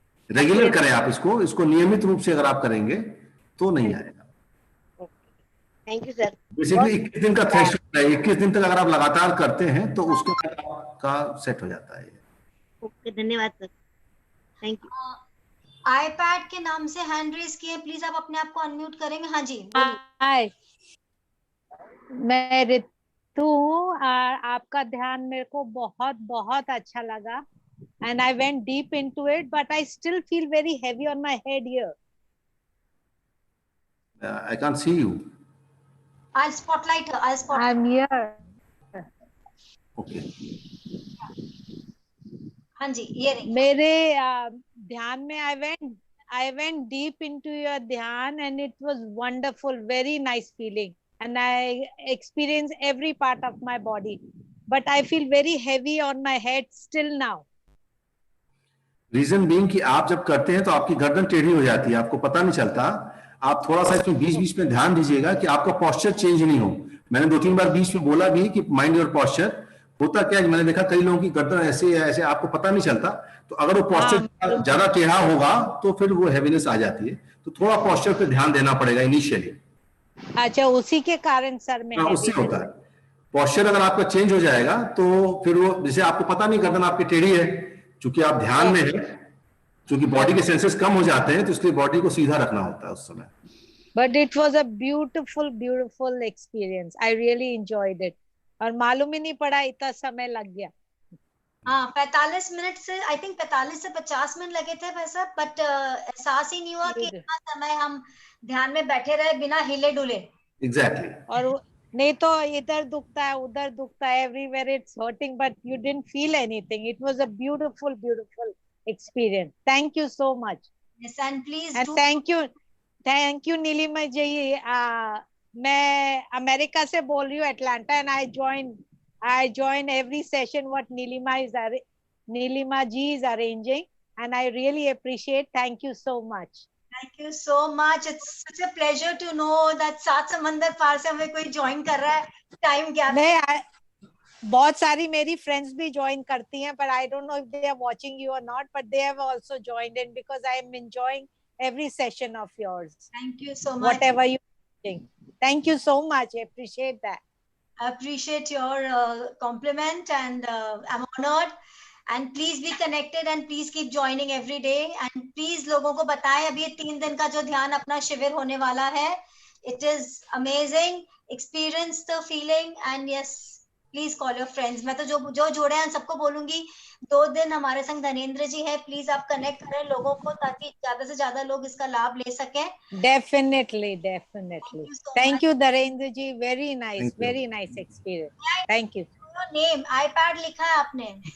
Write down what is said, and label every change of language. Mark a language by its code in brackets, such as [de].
[hi] Regular करें आप इसको नियमित रूप से अगर आप करेंगे तो नहीं आएगा। [en] Thank you sir. [hi] बेसिकली 21 दिन का थ्रेशोल्ड है, 21 दिन तक अगर आप लगातार करते हैं तो उसके बाद आपका सेट हो जाता है। ओके, धन्यवाद सर, [en] Thank you. [hi] आईपैड के नाम से हैंड रेज किए, प्लीज आप अपने आप को अनम्यूट करेंगे। हाँ जी बोलिए। हाय, मैं रितु हूँ और आपका ध्यान मेरे को बहुत बहुत अच्छा लगा [en] and I went deep into it, but I still feel very heavy on my head here. I can't see you. I'll spotlight her. I'm here. Okay. [hi] हाँ जी, ये रही। मेरे ध्यान में [en] I went deep into your dhyan and it was wonderful, very nice feeling, and I experienced every part of my body, but I feel very heavy on my head still now. [hi] Reason being कि आप जब करते हैं तो आपकी गर्दन टेढ़ी हो जाती है, आपको पता नहीं चलता। आप थोड़ा सा इसमें बीच में ध्यान दीजिएगा कि आपका पोस्चर चेंज नहीं हो। मैंने 2-3 बार बीच में बोला भी कि [en] Mind your posture. [hi] होता क्या है, मैंने देखा कई लोगों की गर्दन ऐसे है, ऐसे आपको पता नहीं चलता। तो अगर वो पोस्चर ज्यादा टेढ़ा होगा तो फिर वो हैवीनेस आ जाती है। तो थोड़ा पोस्चर पे ध्यान देना पड़ेगा इनिशियली। अच्छा, उसी के कारण सर में उससे होता है। पोस्चर अगर आपका चेंज हो जाएगा तो फिर वो, जैसे आपको पता नहीं गर्दन आपकी टेढ़ी है, चूंकि आप ध्यान में है, चूंकि बॉडी के सेंसेस कम हो जाते हैं, तो इसलिए बॉडी को सीधा रखना होता है उस समय। [en] But it was a beautiful experience. I really enjoyed it. [hi] और मालूम ही नहीं पड़ा इतना समय लग गया। हाँ, 45 मिनट से, [en] I think [hi] 45 से 50 मिनट लगे थे वैसा, बट एहसास ही नहीं हुआ कि इतना समय हम ध्यान में बैठे रहे बिना हिले डुले। [en] Exactly. [hi] और नहीं तो इधर दुखता है, उधर दुखता है, [en] everywhere it's hurting, but you didn't feel anything. It was a beautiful experience. Thank you so much. Yes, and please and thank you Neelima ji. [hi] मैं अमेरिका से बोल रही हूँ, Atlanta, [en] and I join every session what Nilima ji is arranging, and I really appreciate. Thank you so much. Thank you so much. It's such a pleasure to know that [hi] सात समंदर पार से हमें कोई join कर रहा है time gap. नहीं, बहुत सारी मेरी फ्रेंड्स भी ज्वाइन करती हैं, [en] but I don't know if they are watching you or not, but they have also joined in because I am enjoying every session of yours. Thank you so much. Whatever you think. Thank you so much. I appreciate that. I appreciate your compliment, and I'm honored. And please be connected and please keep joining every day. And please [hi] लोगों को बताएं, अभी ये 3 दिन का जो ध्यान अपना शिविर होने वाला है, [en] it is amazing. Experience the feeling and yes, please call your friends. [hi] मैं तो जो जोड़े हैं सबको बोलूंगी, 2 दिन हमारे संग धनेंद्र जी है, प्लीज आप कनेक्ट करें लोगों को ताकि ज्यादा से ज्यादा लोग इसका लाभ ले सकें। [en] Definitely. Thank you, Dharendra ji. Very nice experience. Thank you. [hi] Your name, iPad लिखा है आपने?